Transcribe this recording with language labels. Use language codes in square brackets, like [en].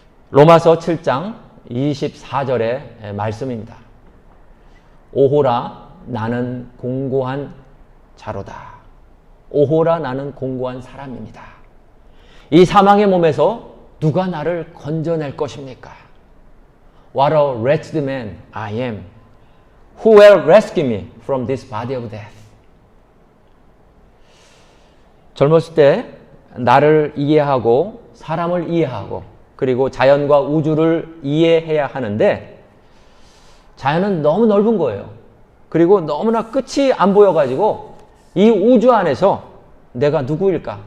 [ko] 로마서 7장 24절의 말씀입니다. 오호라 나는 공고한 자로다. 오호라 나는 공고한 사람입니다. 이 사망의 몸에서 누가 나를 건져낼 것입니까? [en] What a wretched man I am. Who will rescue me from this body of death? [ko] 젊었을 때 나를 이해하고 사람을 이해하고 그리고 자연과 우주를 이해해야 하는데 자연은 너무 넓은 거예요. 그리고 너무나 끝이 안 보여가지고 이 우주 안에서 내가 누구일까?